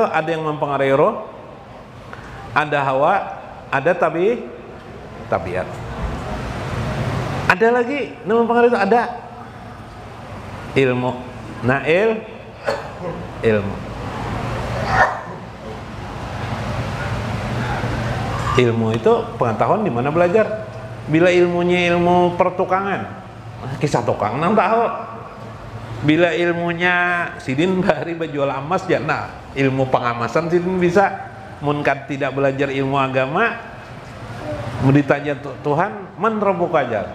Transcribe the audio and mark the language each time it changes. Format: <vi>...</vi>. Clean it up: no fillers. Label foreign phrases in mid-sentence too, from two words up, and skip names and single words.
<id>Ada yang mempengaruhi roh, ada hawa, ada tabiat. Ada lagi yang mempengaruhi itu, ada ilmu. Nah, ilmu. Ilmu itu pengetahuan di mana belajar.</id> <bjn>Bila ilmunya ilmu pertukangan, kisah tukang nang tahu. Bila ilmunya sidin bari berjual emas ya, nah ilmu pengamasan sidin bisa. Mun kan tidak belajar ilmu agama, mau ditanya Tuhan,</bjn> <ar>من ربك</ar> <bjn>jar?</bjn>